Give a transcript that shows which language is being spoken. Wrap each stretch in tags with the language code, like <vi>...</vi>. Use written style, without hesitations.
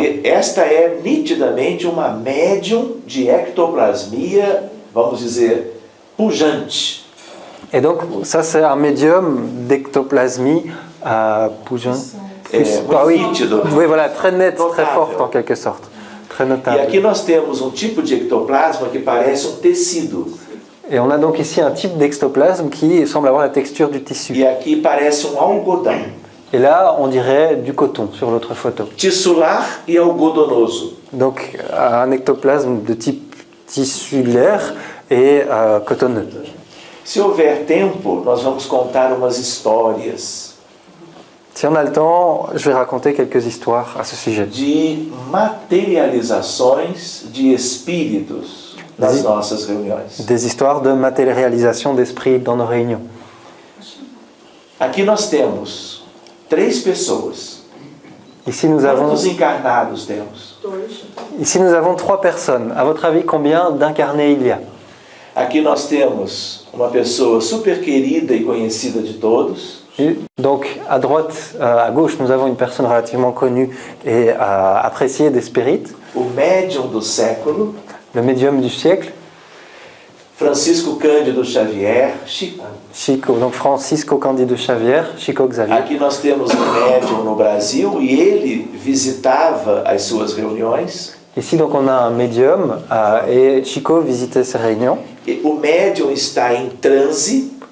<pt>E esta é nitidamente uma médium de ectoplasmia, vamos dizer, pujante.</pt> <fr>Et donc ça c'est un médium d'ectoplasmie puissant. Oui,</fr> <pt>nítido.</pt> <fr>oui, voilà, très net, très</fr> <pt>Notável.</pt> <fr>forte en quelque sorte, très</fr> <pt>E</pt> <fr>notable.</fr> <pt>aqui nós temos um tipo de ectoplasma que parece um tecido.</pt> <fr>Et on a donc ici un type d'ectoplasme qui semble avoir la texture du tissu.</fr> <pt>E aqui parece um algodão.</pt> <fr>Et là, on dirait du coton sur l'autre photo.</fr> <pt>Tissular e algodonoso.</pt> <fr>Donc un ectoplasme de type tissulaire et cotonneux.</fr> <pt>Se houver tempo, nós vamos contar umas histórias</pt> <fr>Si on a le temps, je vais raconter quelques histoires à ce sujet.</fr> <pt>de materializações de espíritos nas nossas reuniões.</pt> <fr>Des histoires de matérialisation d'esprit dans nos réunions.</fr> <pt>Aqui nós temos 3 pessoas.</pt> <fr>Ici nous avons,</fr> <pt>Quantos encarnados temos?</pt> <fr>ici nous avons 3 personnes. À votre avis, combien d'incarnés il y a?</fr> <pt>Aqui nós temos uma pessoa super querida e conhecida de todos.</pt> <fr>Et donc à droite, à gauche, nous avons une personne relativement connue et appréciée des spirites,</fr> <pt>O médium do século,</pt> <fr>le médium du siècle,</fr> <pt>Francisco Cândido Xavier, Chico.</pt> <fr>Chico, donc Francisco Cândido Xavier, Chico Xavier.</fr> <pt>Aqui nós temos um médium no Brasil e ele visitava as suas reuniões.</pt> <fr>Ici donc on a un médium et Chico visitait ces réunions.</fr> <pt>E o médium está em transe,</pt>